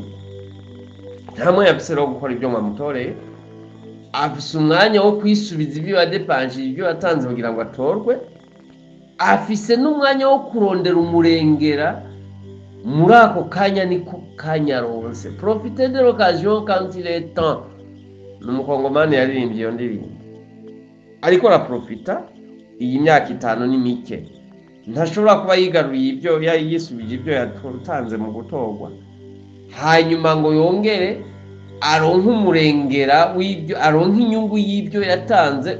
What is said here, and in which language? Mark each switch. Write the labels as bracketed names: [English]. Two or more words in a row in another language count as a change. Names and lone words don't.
[Rundi] Nta mwanya afise wo gukora ibyo mwamutoreye, afise umwanya wo kwisubiza ibyo yadepanshije, ibyo yatanze kugira ngo atorwe, afise n'umwanya wo kurondera umurengera. Muri ako kanya niko kanyaronse, [French] profiter de l'occasion quand il est temps. [Rundi] N'umukongomani yaririmbye iyo ndirimbo, ariko araprofita. Iyi myaka 5 ni mike, ntashobora kuba yigaruye ibyo yisubije ibyo yatanze mu gutorwa, hanyuma ngo yongere aronka umurengera w'ibyo, aronka inyungu y'ibyo yatanze.